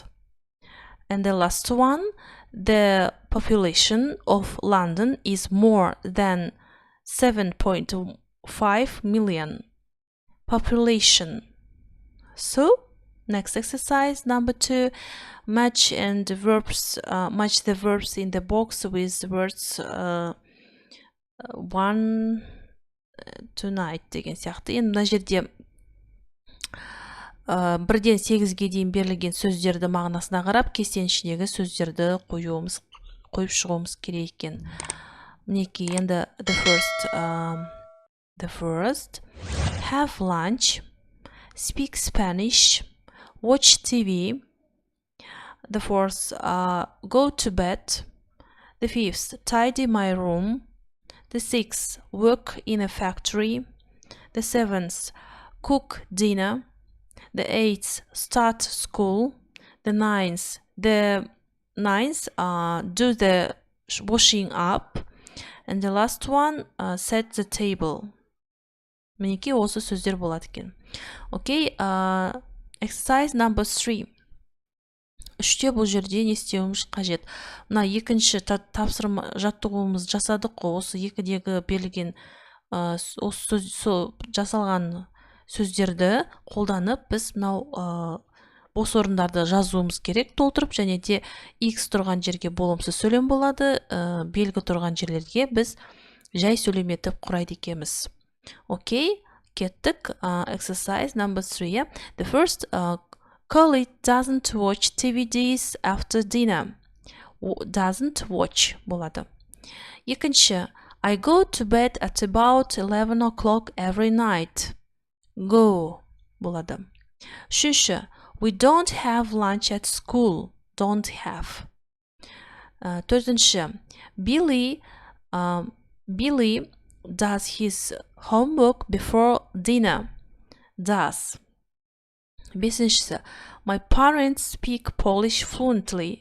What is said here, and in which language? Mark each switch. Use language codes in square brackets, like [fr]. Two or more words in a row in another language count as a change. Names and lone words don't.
[en] And the last one, the population of London is more than 7.5 million. Population. So, next exercise, number 2, match the verbs in the box with words one tonight [kk] деген сияқты. Енді мына жерде 1-ден 8-ге дейін берілген сөздерді мағынасына қарап, кестенің ішіндегі сөздерді қойып шығуымыз керек екен. Мінекей, енді [en] the first, have lunch, speak Spanish, watch TV. The fourth, go to bed. The fifth, tidy my room. The sixth, work in a factory. The seventh, cook dinner. The eighth, start school. The ninth, do the washing up. And the last one, set the table. [kk] Мінекей осы сөздер болады екен. [en] Okay, exercise number 3. [kk] Үште бұл жерде не істеуіміз қажет? Мына екінші тапсырма жаттығуымыз жасадық қой, осы екідегі берілген жасалған сөздерді қолданып, біз мынау бос орындарды жазуымыз керек, толтырып, және де X тұрған жерге болымсыз сөйлем болады, белгі тұрған жерлерге біз жай сөйлем етіп құрайды екенбіз. Окей, кеттік. [en] Exercise number 3. The first, Colleague doesn't watch DVDs after dinner. Doesn't watch [kk] болады. Екінші, [en] I go to bed at about 11 o'clock every night. [kk] Go болады. Үшінші, [en] we don't have lunch at school. Don't have. Төртінші, Billy does his homework before dinner. Does. Бесіншісі, my parents speak Polish fluently.